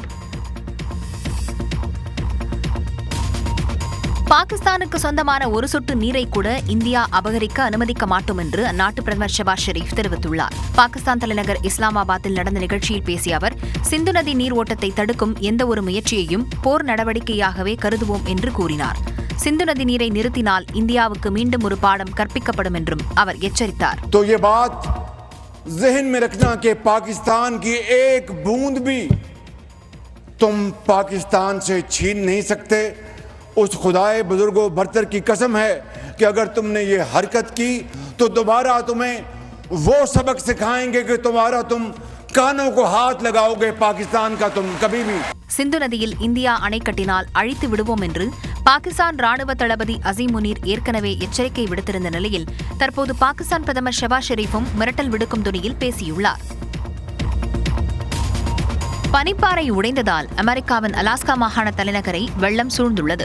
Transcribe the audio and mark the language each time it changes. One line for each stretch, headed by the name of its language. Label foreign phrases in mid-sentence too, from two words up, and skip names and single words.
Tamil: பாகிஸ்தானுக்கு சொந்தமான ஒரு சொட்டு நீரை கூட இந்தியா அபகரிக்க அனுமதிக்க மாட்டோம் என்று அந்நாட்டு பிரதமர் ஷபாஸ் ஷெரீப் தெரிவித்துள்ளார். பாகிஸ்தான் தலைநகர் இஸ்லாமாபாத்தில் நடந்த நிகழ்ச்சியில் பேசிய அவர், சிந்து நதி நீர் ஓட்டத்தை தடுக்கும் எந்த ஒரு முயற்சியையும் போர் நடவடிக்கையாகவே கருதுவோம் என்று கூறினார். சிந்து நதி நீரை நிறுத்தினால் இந்தியாவுக்கு மீண்டும் ஒரு பாடம் கற்பிக்கப்படும் என்றும் அவர் எச்சரித்தார்.
Urdu: ذہن میں رکھنا کہ پاکستان کی ایک بوند بھی تم پاکستان سے چھین نہیں سکتے. اس خدائے بزرگو برتر کی قسم ہے کہ اگر تم نے یہ حرکت کی تو دوبارہ تمہیں وہ سبق سکھائیں گے کہ تم کانوں کو ہاتھ لگاؤ گے پاکستان کا تم کبھی بھی.
Tamil: சிந்து நதியில் இந்தியா அணை கட்டினால் அழித்து விடுவோம் என்று பாகிஸ்தான் ராணுவ தளபதி அசீம் முனீர் ஏற்கனவே எச்சரிக்கை விடுத்திருந்த நிலையில் தற்போது பாகிஸ்தான் பிரதமர் ஷபாஸ் ஷெரீஃபும் மிரட்டல் விடுக்கும் துணியில் பேசியுள்ளார். பனிப்பாறை உடைந்ததால் அமெரிக்காவின் அலாஸ்கா மாகாண தலைநகரை வெள்ளம் சூழ்ந்துள்ளது.